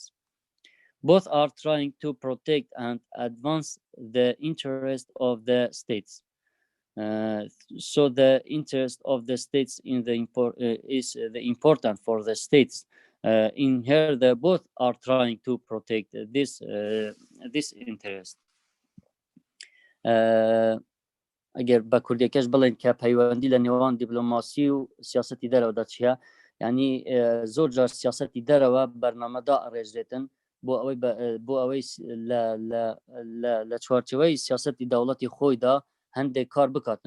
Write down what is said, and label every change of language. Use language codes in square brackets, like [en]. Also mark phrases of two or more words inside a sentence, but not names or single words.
[en] Both are trying to protect and advance the interest of the states. So the interest of the states in the is the important for the states. In here, both are trying to protect this interest. [ckb] ئەگەر بە کوردیەکەش بڵێن کە پەیوەندی لە نێوان دیپلۆماسی و سیاسەتی دەرەوەدا چییە، یعنی زۆر جار سیاسەتی دەرەوە بەرنامەدا ئەڕێژرێتن بۆ ئەوەی لە چوارچەوەی سیاسەتی دەوڵەتی خۆیدا هەندێک کار بکاتن.